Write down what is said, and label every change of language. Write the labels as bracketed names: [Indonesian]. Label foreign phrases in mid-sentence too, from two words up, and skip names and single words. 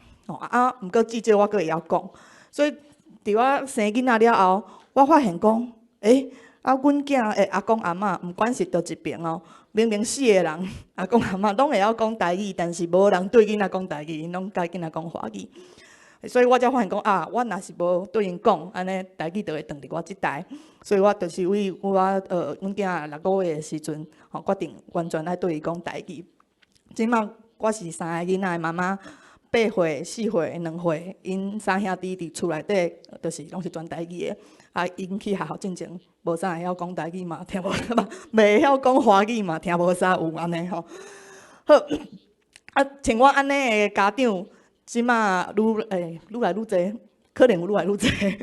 [Min Nan Chinese] 毋過至少我閣會曉講，所以佇我生囡仔了後，我發現講，阮囝的阿公阿媽，毋管是倒一邊哦。明明4個人，阿公阿媽攏會曉講台語，但是無人對囡仔講台語，因攏甲囡仔講華語。所以我才發現講我若是無對因講，安尼台語就會斷佇我即代。所以我就是為阮囝6個月的時陣，決定完全愛對伊講台語。即馬我是3個囡仔的媽媽，8歲、4歲、2歲，因3 兄弟佇厝內底，就是攏是全台語的。因去學校進前，無啥會曉講台語嘛，聽無嘛，袂曉講華語嘛，聽無啥有安尼吼。好，像我安尼的家長，即馬愈來愈濟，可能有愈來愈濟。